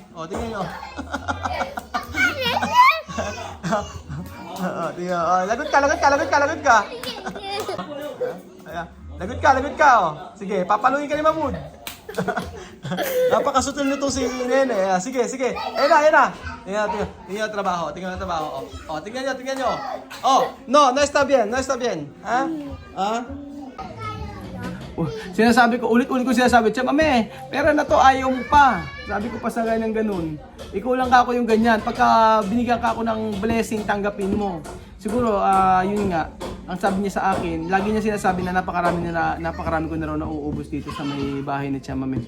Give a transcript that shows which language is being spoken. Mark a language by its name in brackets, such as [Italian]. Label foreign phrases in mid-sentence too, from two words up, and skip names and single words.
[Filipino] O, tingnan nyo. Lagot ka. Lagot ka, oh. Sige, papaluin ka ni Mahmoud. Napakasutil nito si Nene. Sige. Ayan na. Tingnan trabajo. Tingnan nyo. [Spanish] Oh, no está bien. Ha? Ha? [Filipino] Sinasabi ko, ulit-ulit ko sinasabi, Tiyan Mame, pera na to, ayaw mo pa. Sabi ko pa sa ganyan ganun. Ikaw lang ka ako yung ganyan. Pagka binigyan ka ako ng blessing, tanggapin mo. Siguro, yun nga, ang sabi niya sa akin, lagi niya sinasabi na napakarami ko na raw nauubos dito sa may bahay ni Tiyan Mame.